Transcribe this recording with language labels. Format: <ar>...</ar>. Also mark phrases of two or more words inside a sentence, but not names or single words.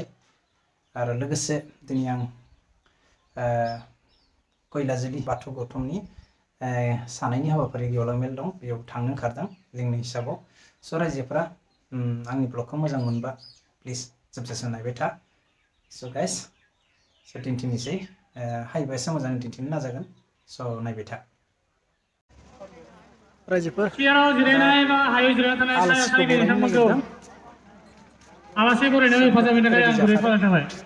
<brx>आरो लोगोसे दिनै आं कैलाजोलि बाथौ गौतमनि सानायनि हाबाफारि गेवलां मेल दं, बेयाव थांनो ओंखारदों जोंनि हिसाबाव। स' रायजोफोरा आंनि ब्लगखौ मोजां मोनबा प्लिज जोबजासिम नायबाय था।</brx> <en>So guys,</en> <brx>so दिन्थिनोसै हायोबा एसे मोजां दिन्थिनो नाजागोन। स' नायबाय था रायजोफोर। जिरायनाय बा हायै जिरायना थानाय सायासालिनि नोंथांमोनखौ आलासि बरायनायाव हेफाजाब होनो थाखाय आं गुरै खावलायनाय थाबाय।</brx>